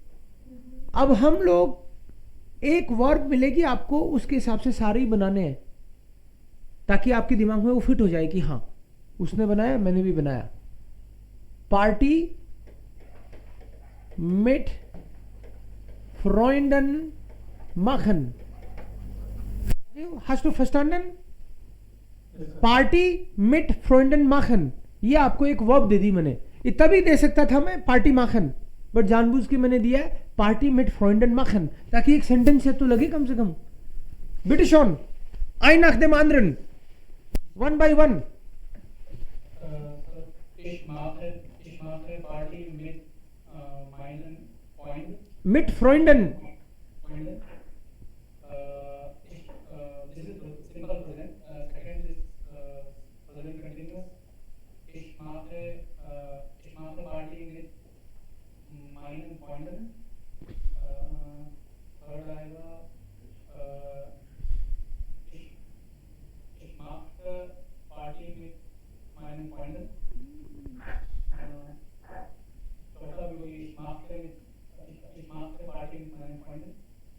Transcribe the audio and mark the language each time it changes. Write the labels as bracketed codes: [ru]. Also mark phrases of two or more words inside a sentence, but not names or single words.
[hi] अब हम लोग एक वर्ब मिलेगी आपको, उसके हिसाब से सारे ही बनाने हैं। ताकि आपके दिमाग में वो फिट हो जाए कि हाँ उसने बनाया मैंने भी बनाया। [de] Party mit Freunden machen, hast du verstanden? Party mit Freunden machen, [hi] ये आपको एक वर्ब दे दी मैंने। इतना भी दे सकता था मैं [de] Party machen, [hi] बट जानबूझ के मैंने दिया है [de] Party mit Freunden machen, [hi] ताकि एक सेंटेंस है तो लगे कम से कम। [de] bitte schön ein nach dem anderen, [en] one by one. [de] Ich mache Party mit meinen Freunden. Mit Freunden. [en] This is simple present. Second is present continuous. [de] Ich mache Party mit meinen Freunden. Third आएगा ich mache Party mit meinen Freunden. [hi] चौथा भी वही [de] ich mache Party mit meinen Freunden.